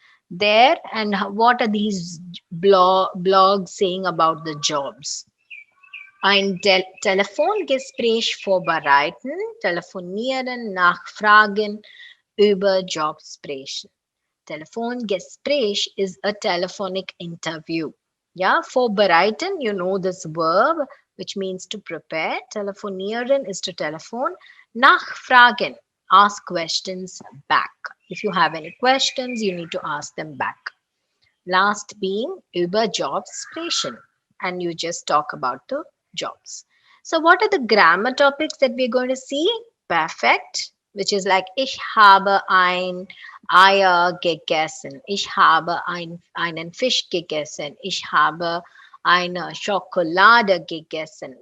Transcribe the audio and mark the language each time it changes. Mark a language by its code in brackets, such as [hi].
[en] there, and what are these blogs saying about the jobs? [de] Ein Telefongespräch vorbereiten, telefonieren, nachfragen, über Jobs sprechen. [en] Telefongespräch is a telephonic interview. Yeah, vorbereiten, you know this verb, which means to prepare. Telefonieren is to telephone. Nachfragen, ask questions back. If you have any questions, you need to ask them back. Last being [de] über Jobs sprechen, [en] and you just talk about the jobs. So, what are the grammar topics that we're going to see? Perfect, which is like [de] ich habe ein Eier gegessen, ich habe einen Fisch gegessen, ich habe eine Schokolade gegessen.